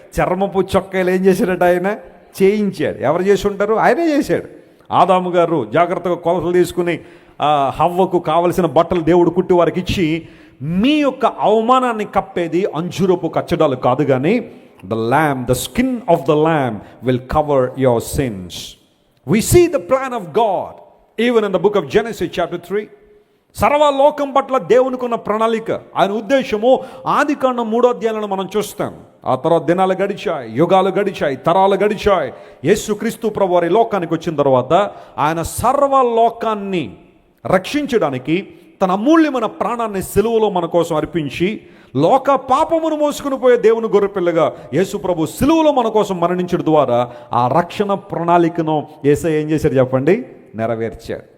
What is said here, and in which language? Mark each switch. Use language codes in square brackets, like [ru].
[te] చర్మపు చొక్కాయలు ఏం చేశాడట ఆయన? చేయించాడు. ఎవరు చేసి ఉంటారు? ఆయనే చేశాడు. ఆదాము గారు జాగ్రత్తగా కొలతలు తీసుకుని హవ్వకు కావలసిన బట్టలు దేవుడు కుట్టి వారికి ఇచ్చి, మీ యొక్క అవమానాన్ని కప్పేది అంజూరపు కచ్చడాలు కాదు కానీ [en] the lamb, the skin of the lamb will cover your sins. We see the plan of God even in the book of Genesis chapter 3. [te] సర్వలోకం పట్ల దేవునికి ఉన్న ప్రణాళిక, ఆయన ఉద్దేశము ఆదికాండం 3వ అధ్యాయంలో మనం చూస్తాం. ఆ తర్వాత దినాలు గడిచాయి, యుగాలు గడిచాయి, తరాలు గడిచాయి. యేసుక్రీస్తు ప్రభు వారి లోకానికి వచ్చిన తర్వాత ఆయన సర్వలోకాన్ని రక్షించడానికి తన అమూల్యమైన ప్రాణాన్ని సిలువలో మన కోసం అర్పించి, లోక పాపమును మోసుకుని పోయే దేవుని గొర్రెపిల్లగా యేసు ప్రభు సిలువలో మన కోసం మరణించడం ద్వారా ఆ రక్షణ ప్రణాళికను యేసయ్య ఏం చేశాడు చెప్పండి? నెరవేర్చాడు.